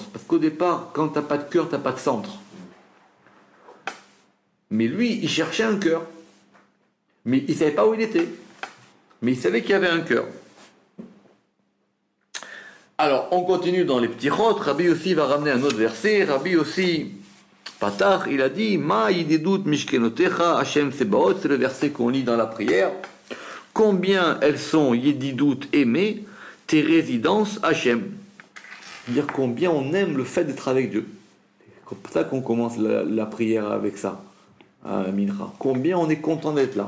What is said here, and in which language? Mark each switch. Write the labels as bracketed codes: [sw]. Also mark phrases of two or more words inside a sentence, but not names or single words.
[fr] Parce qu'au départ, quand tu n'as pas de cœur, tu n'as pas de centre. Mais lui, il cherchait un cœur. Mais il ne savait pas où il était. Mais il savait qu'il y avait un cœur. Alors, on continue dans les petits rotes. Rabbi aussi va ramener un autre verset. Rabbi aussi, Patach, il a dit [he] מה ידידות משכנותיך השם צבאות. [fr] C'est le verset qu'on lit dans la prière. Combien elles sont yididut aimées, tes résidences Hashem. C'est-à-dire combien on aime le fait d'être avec Dieu. C'est comme ça qu'on commence la prière avec ça, à Mincha. Combien on est content d'être là.